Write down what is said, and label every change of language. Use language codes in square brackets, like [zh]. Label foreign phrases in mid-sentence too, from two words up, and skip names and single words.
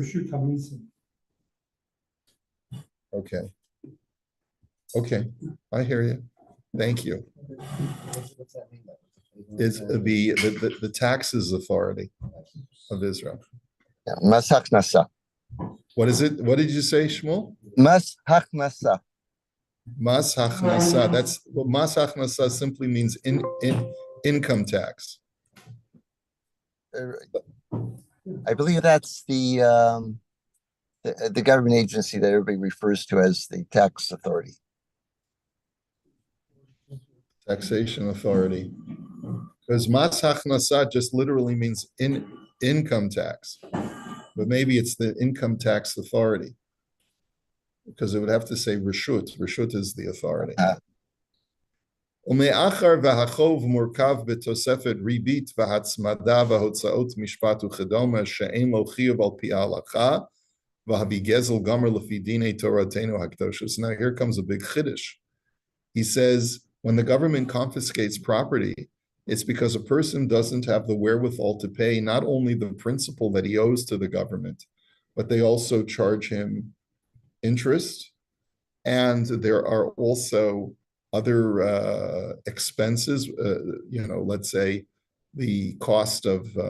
[he] רשות המיסים. [en] Okay. Okay, I hear you. Thank you. What's that mean? Is the taxes authority of Israel. [he] מס הכנסה. [en] What is it? What did you say, Shmuel? [he] מס הכנסה. מס הכנסה. [en] That's well, [he] מס הכנסה [en] simply means income tax. I believe that's the government agency that everybody refers to as the tax authority. Taxation authority. Because [he] מס הכנסה [en] just literally means income tax, but maybe it's the income tax authority, because it would have to say reshut. Reshut is the authority. [he] ומאחר והחוב מורכב בתוספת ריבית והצמדה והוצאות משפט וכדומה שאין לו חיוב על פי ההלכה והביגזל גמר לפי דיני תורתנו הקדושה. [en] So now here comes a big chiddush. He says, when the government confiscates property, it's because a person doesn't have the wherewithal to pay not only the principal that he owes to the government, but they also charge him interest, and there are also other expenses, let's say the cost of